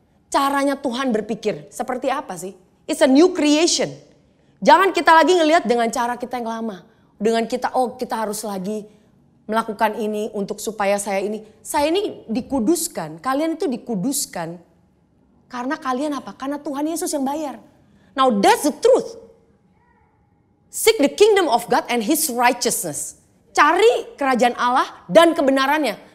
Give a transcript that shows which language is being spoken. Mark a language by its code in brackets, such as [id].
[id] Caranya Tuhan berpikir, seperti apa sih? [en] It's a new creation. [id] Jangan kita lagi ngelihat dengan cara kita yang lama. Dengan kita harus lagi melakukan ini untuk supaya saya ini dikuduskan. Kalian itu dikuduskan. Karena kalian apa? Karena Tuhan Yesus yang bayar. [en] Now that's the truth. Seek the kingdom of God and His righteousness. [id] Cari kerajaan Allah dan kebenarannya.